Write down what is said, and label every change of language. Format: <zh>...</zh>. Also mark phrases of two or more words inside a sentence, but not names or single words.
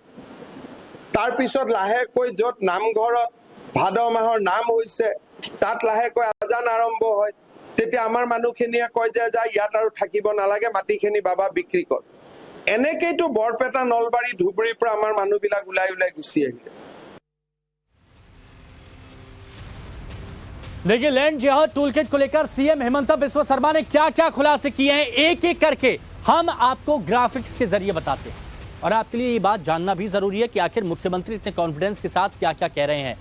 <as>তাৰপিছত লাহেকৈ য'ত নামঘৰত ভাদ মাহৰ নাম হৈছে, তাত লাহেকৈ আজান আৰম্ভ হয়। তেতিয়া আমাৰ মানুহখিনিয়ে কয় যে যা, ইয়াত আৰু থাকিব নালাগে, মাটিখিনি বাবা বিক্ৰী কৰ। এনেকেইতো বৰপেটা, নলবাৰী, ধুবুৰীৰ পৰা আমাৰ মানুহবিলাক ওলাই ওলাই গুচি আহিলে।</as> <hi>देखिए, लैंड जिहाद टूलकिट को लेकर सीएम हेमंत बिस्वा शर्मा ने क्या क्या खुलासे किए हैं, एक एक करके हम आपको ग्राफिक्स के जरिए बताते हैं। और आपके लिए ये बात जानना भी जरूरी है कि आखिर मुख्यमंत्री इतने कॉन्फिडेंस के साथ क्या क्या कह रहे हैं।</hi>